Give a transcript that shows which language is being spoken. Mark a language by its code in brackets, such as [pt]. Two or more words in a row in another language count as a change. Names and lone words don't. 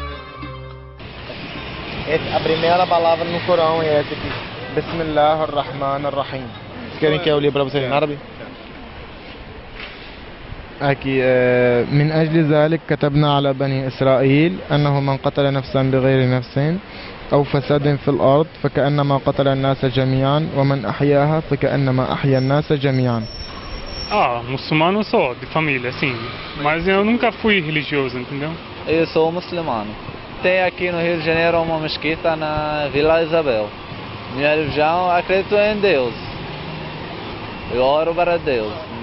[pt] A primeira palavra no Corão é essa aqui. [ar] بسم الله الرحمن الرحيم. [pt] Vocês querem que eu leia para vocês em árabe? Aqui, [ar] من أجل ذلك كتبنا على بني إسرائيل أنه من قتل نفسا بغير نفس أو فساد في الأرض فكأنما قتل الناس جميعا ومن أحياها فكأنما أحيا الناس جميعا. [pt] Muçulmano sou, de família, sim. Mas eu nunca fui religioso, entendeu? Eu sou muçulmano. Tem aqui no Rio de Janeiro uma mesquita na Vila Isabel. Minha religião, acredito em Deus. Eu oro para Deus.